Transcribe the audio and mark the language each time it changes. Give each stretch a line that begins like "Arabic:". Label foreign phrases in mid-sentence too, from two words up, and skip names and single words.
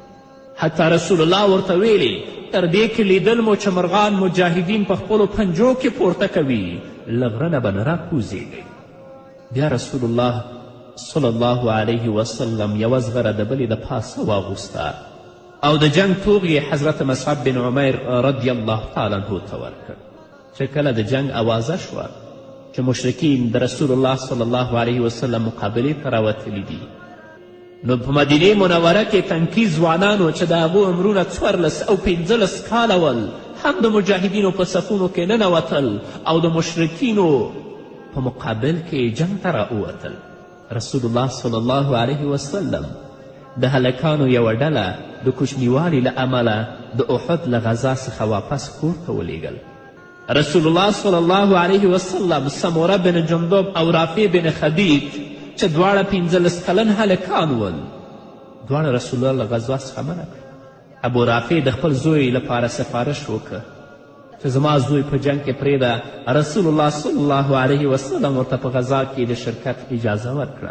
Pashto: حتی رسول الله ورته ویلي تر دې کې لیدل مو چې مرغان مجاهدین په خپلو پنجو کې پورته کوي له غره نه به نه راکوزېږئ. بیا رسول الله
Arabic: صلی الله علیه وسلم
Pashto: یوه زغره د بلې د پاسه واغوسته او د جنگ توغ یې حضرت مصعب بن عمیر
Arabic: رضی الله تعالی عنه
Pashto: ته ورکړ. چې کله د جنگ اوازه شوه چې مشرکین د رسول الله
Arabic: صلی الله علیه وسلم
Pashto: مقابلې ته راوتلي دي، نو په مدینې منوره کې تنکي ځوانانو چې د هغو عمرونه 14 او 15 کاله ول هم د مجاهدینو په صفونو کې ننوتل او د مشرکینو په مقابل کې جنگ ته راووتل. رسول الله
Arabic: صلی الله علیه وسلم
Pashto: د هلکانو یوه ډله د کوچنیوالي له امله د احد له غذا څخه واپس کور ته ولیږل. رسول الله
Arabic: صلی الله علیه وسلم
Pashto: سموره بن جندب او رافع بن خدیج چې دواړه 15 کلن هلکان ول دواړه رسول الله له غزا څخه منع کړ. ابو رافع د خپل زوی لپاره سفارش وکړ چې زما زوی په جنگ کې پرېږده. رسول الله
Arabic: صلی الله علیه وسلم
Pashto: ورته په غزا کې د شرکت اجازه ورکړه.